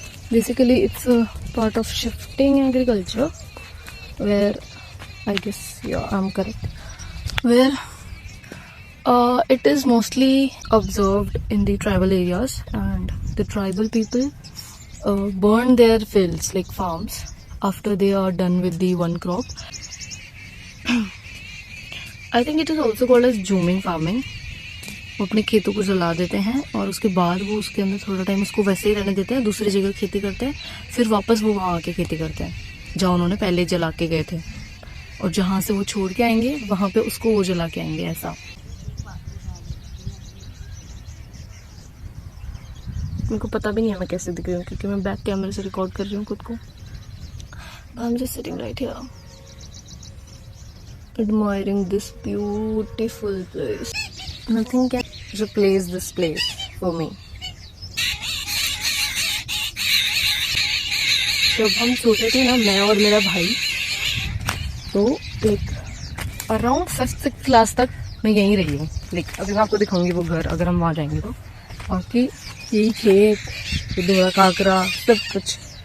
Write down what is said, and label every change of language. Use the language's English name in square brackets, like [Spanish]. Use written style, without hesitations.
[English] Basically, it's a part of shifting agriculture where, I guess, yeah, I'm correct, where it is mostly observed in the tribal areas, and the tribal people burn their fields like farms after they are done with the one crop. I think it is also called as zooming farming. [Hindi] वो अपने खेतों को जला देते हैं और उसके बाद वो उसके अंदर थोड़ा टाइम उसको वैसे ही रहने देते हैं, दूसरी जगह खेती करते हैं, फिर वापस वो वहाँ आके खेती करते हैं जहाँ उन्होंने पहले जला के गए थे, और जहाँ से वो छोड़ के आएंगे वहाँ पे उसको वो जला के आएंगे। ऐसा मेरे को पता भी नहीं है मैं कैसे दिख रही हूँ, क्योंकि मैं बैक कैमरे से रिकॉर्ड कर रही हूँ खुद को। [English] I am just sitting right here admiring this beautiful place. Nothing can replace this place for me. [Hindi] जब हम छोटे थे ना, मैं और मेरा भाई, तो एक अराउंड 5th क्लास तक मैं यहीं रही हूँ। लाइक अभी मैं आपको दिखाऊंगी वो घर, अगर हम वहाँ जाएंगे तो। बाकी यही खेत, दोड़ा काकरा, सब कुछ।